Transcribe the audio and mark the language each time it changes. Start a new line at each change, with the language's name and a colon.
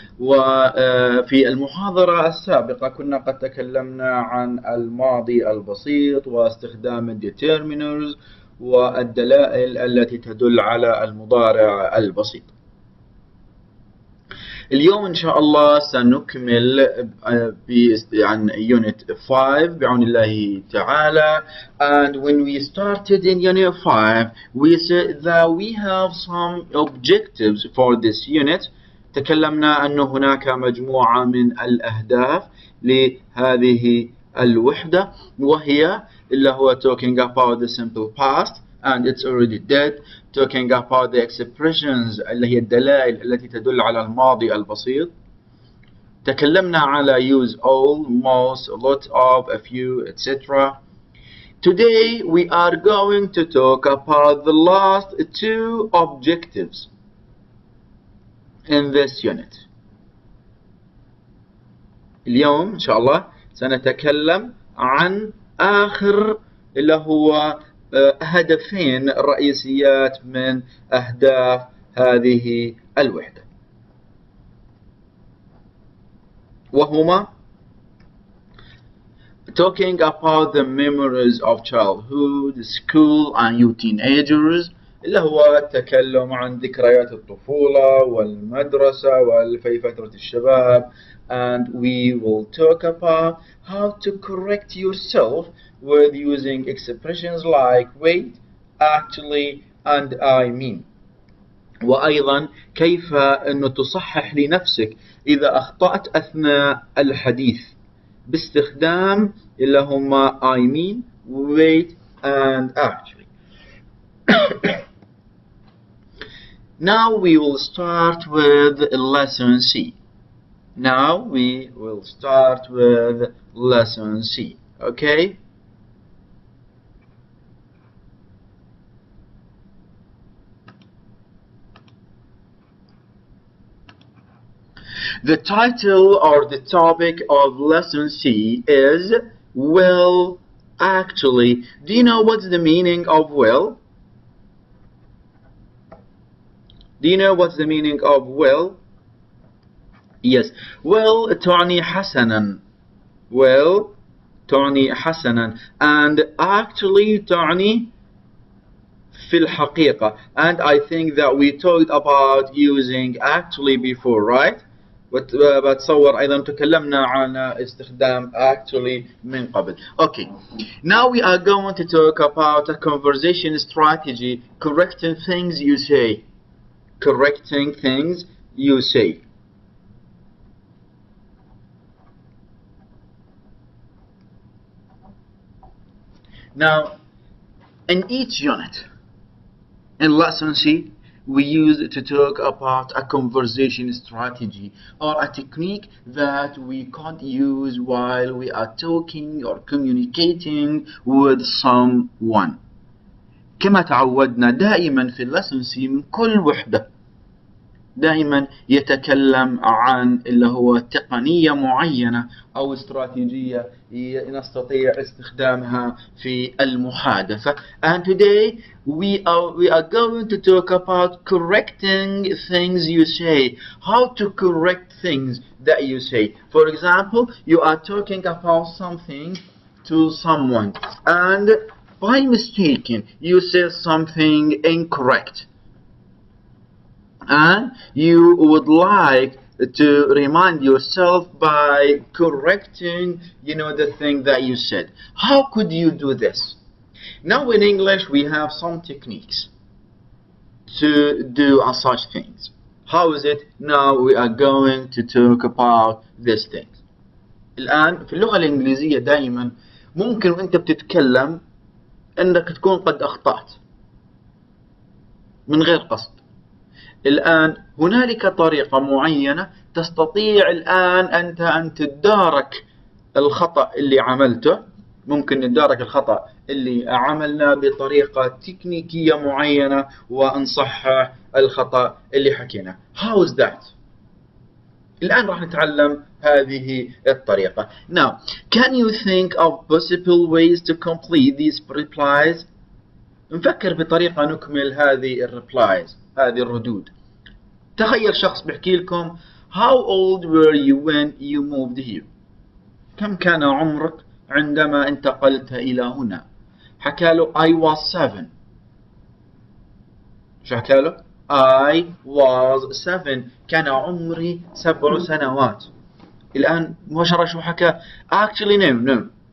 Arabic: وفي المحاضرة السابقة كنا قد تكلمنا عن الماضي البسيط واستخدام الديترمينرز والدلائل التي تدل على المضارع البسيط. اليوم إن شاء الله سنكمل عن Unit 5 بعون الله تعالى.
English: And when we started in Unit 5 we said that we have some objectives for this unit.
Arabic: تكلمنا أن هناك مجموعة من الأهداف لهذه الوحدة وهي اللي هو
English: talking about the simple past and it's already dead, talking about the expressions
Arabic: اللي هي الدلائل التي تدل على الماضي البسيط. تكلمنا على
English: use all, most, a lot of, a few, etc. Today we are going to talk about the last two objectives in this unit.
Arabic: اليوم إن شاء الله سنتكلم عن آخر اللي هو هدفين رئيسيات من أهداف هذه الوحدة وهما
English: talking about the memories of childhood, school and youth teenagers
Arabic: اللي هو التكلم عن ذكريات الطفولة والمدرسة وفي فترة الشباب.
English: And we will talk about how to correct yourself with using expressions like wait, actually and I mean.
Arabic: وأيضا كيف أنه تصحح لنفسك إذا أخطأت أثناء الحديث باستخدام اللي هما
English: I mean, wait and actually. Now we will start with lesson C. Now we will start with lesson C, okay? The title or the topic of lesson C is well, actually. Do you know what's the meaning of well? Do you know what's the meaning of well? Yes.
Arabic: Well تعني حسنا. Well تعني حسنا. And actually تعني في الحقيقة.
English: And I think that we talked about using actually before, right?
Arabic: بتصور أيضا تكلمنا عن استخدام actually من قبل.
English: Okay. Now we are going to talk about a conversation strategy, correcting things you say. Correcting things you say. Now, in each unit, in lesson C, we use to talk about a conversation strategy or a technique that we can't use while we are talking or communicating with someone.
Arabic: كما تعودنا دائما في lesson C من كل وحدة دائما يتكلم عن اللي هو تقنية معينة أو استراتيجية نستطيع استخدامها في المحادثة.
English: And today we are going to talk about correcting things you say. How to correct things that you say. For example, you are talking about something to someone and by mistaken you say something incorrect. And you would like to remind yourself by correcting, the thing that you said. How could you do this? Now in English we have some techniques to do such things. How is it? Now we are going to talk about these things.
Arabic: الآن في اللغة الإنجليزية دائما ممكن وأنت بتتكلم أنك تكون قد أخطأت من غير قصد. الآن هنالك طريقة معينة تستطيع الآن أنت أن تدارك الخطأ اللي عملته. ممكن ندارك الخطأ اللي عملنا بطريقة تكنيكية معينة ونصحح الخطأ اللي حكينا.
English: How is that?
Arabic: الآن راح نتعلم هذه الطريقة.
English: Now, can you think of possible ways to complete these replies?
Arabic: نفكر بطريقة نكمل هذه الريبلايز، هذه الردود. تخيل شخص بيحكي لكم
English: How old were you when you moved here?
Arabic: كم كان عمرك عندما انتقلت إلى هنا؟ حكى له
English: I was 7.
Arabic: شو حكى له؟
English: I was 7.
Arabic: كان عمري 7 سنوات. الآن مباشرة شو حكى؟
English: Actually no.